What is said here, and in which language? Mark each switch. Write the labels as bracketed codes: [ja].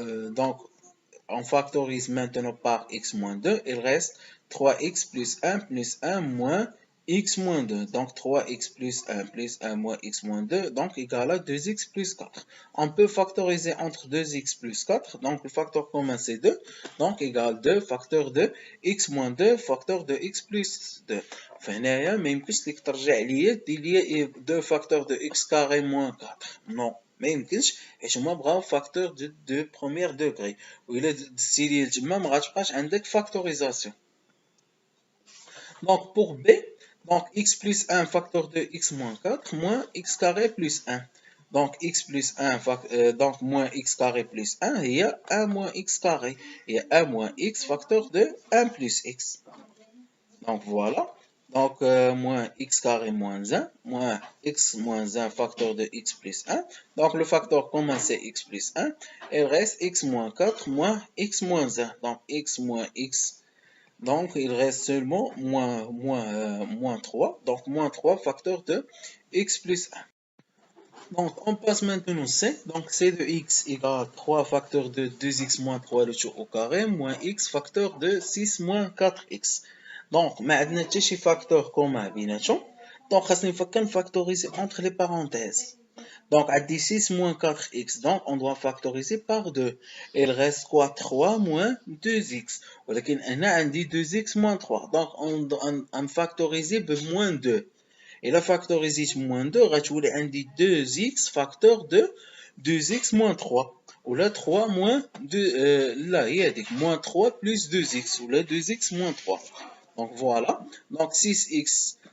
[fr] Donc on factorise maintenant par x moins 2, il reste 3x plus 1 moins x moins 2. Donc 3x plus 1 moins x moins 2, donc égal à 2x plus 4. On peut factoriser entre 2x plus 4, donc le facteur commun c'est 2, donc égal 2 facteur de x moins 2 facteur de x plus 2. [ar] فهنايا ما يمكنش ليك ترجع ليا دير ليا [fr] 2 facteur de x carré moins 4. Non. [ar] ما يمكنش حيت هما بغاو فاكتور دو بروميير دوغري وإلا دزتي ليه تما ما غاتبقاش عندك فاكتوريزاسيون. دونك بور [fr] B, donc x plus 1 facteur de x moins 4 moins x carré plus 1. Donc x plus 1 donc moins x carré plus 1 هي 1 moins x carré. Il y a 1 moins x facteur de 1 plus x. Donc voilà. Donc, moins x carré moins 1, moins x moins 1 facteur de x plus 1. Donc, le facteur commun, c'est x plus 1. Il reste x moins 4 moins x moins 1. Donc, x moins x. Donc, il reste seulement moins 3. Donc, moins 3 facteur de x plus 1. Donc, on passe maintenant C. Donc, C de x égale 3 facteur de 2x moins 3 le tout au carré moins x facteur de 6 moins 4x. [ar] Donc, ما عندنا حتى شي facteur commun بيناتهم. [fr] Donc, [ar] خاصني نفكر [fr] factoriser entre les parenthèses. Donc, [ar] عندي [fr] 6 moins 4x. Donc, on doit factoriser par 2. Il reste quoi? 3 moins 2x. [ar] ولكن هنا عندي [fr] 2x moins 3. Donc, on factoriser ب moins 2. Et la factorisation moins 2, [ar] غتولي عندي [fr] 2x facteur de 2x moins 3. Ou là 3 moins 2, là il y a des moins 3 plus 2x. Ou là 2x moins 3. Donc voilà. Donc 6x.